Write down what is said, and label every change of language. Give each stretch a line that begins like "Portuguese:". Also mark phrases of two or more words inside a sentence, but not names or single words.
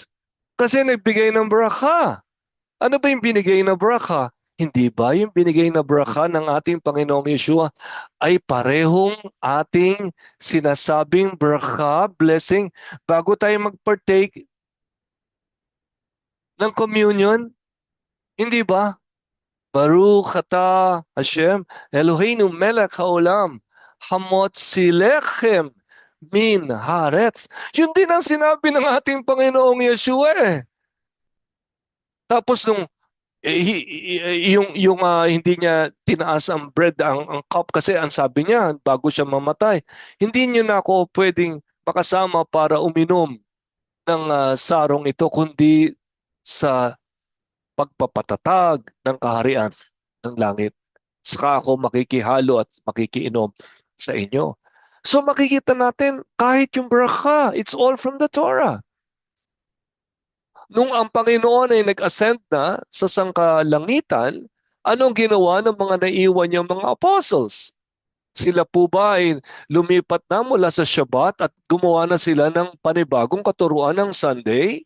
Filipino: Kasi nagbigay ng bracha. Ano ba yung binigay na bracha? Hindi ba yung binigay na bracha ng ating Panginoong Yeshua ay parehong ating sinasabing bracha, blessing, bago tayo mag-partake ng communion? Hindi ba?
Hebrew: ברוך אתה השם אלוהינו מלך העולם המוציא לחם מן הארץ.
Filipino: Yun din ang sinabi ng ating Panginoong Yeshua eh. Tapos nung hindi niya tinaas ang bread, ang cup kasi ang sabi niya bago siya mamatay, hindi niyo na ako pwedeng makasama para uminom ng sarong ito kundi sa pagpapatatag ng kaharian ng langit. Saka ako makikihalo at makikiinom sa inyo. So makikita natin kahit yung bracha,
English: it's all from the Torah.
Filipino: Nung ang Panginoon ay nag-ascend na sa sangkalangitan, anong ginawa ng mga naiwan niyang mga apostles? Sila po ba ay lumipat na mula sa Shabbat at gumawa na sila ng panibagong katuruan ng Sunday?